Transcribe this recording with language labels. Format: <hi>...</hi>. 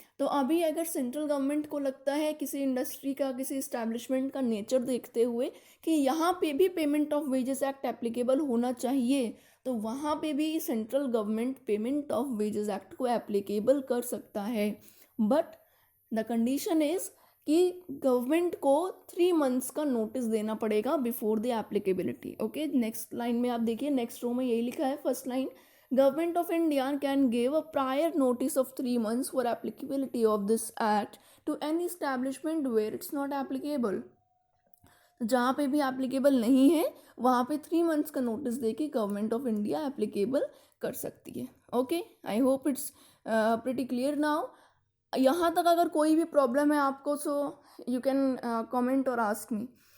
<hi>तो अभी अगर सेंट्रल गवर्नमेंट को लगता है किसी इंडस्ट्री का, किसी इस्टेब्लिशमेंट का नेचर देखते हुए कि यहाँ पे भी payment of wages act applicable होना चाहिए, तो वहाँ पे भी central government payment of wages act को एप्लीकेबल कर सकता है।</hi> <en>but the condition is</en> <hi>कि गवर्नमेंट को 3 मंथ्स का नोटिस देना पड़ेगा</hi> <en>Before the applicability.</en> <hi>Okay, next line में आप देखिए, नेक्स्ट रो में यही लिखा है, first line,</hi> <en>Government of India can give a prior notice of 3 months for applicability of this act to any establishment where it's not applicable।</en> <hi>जहाँ पे भी एप्लीकेबल नहीं है वहाँ पे 3 मंथ्स का नोटिस देके गवर्नमेंट ऑफ इंडिया एप्लीकेबल कर सकती है।</hi> <en>Okay, I hope it's pretty clear now.</en> <hi>यहाँ तक अगर कोई भी प्रॉब्लम है आपको,</hi> <en>So you can comment और ask me.</en>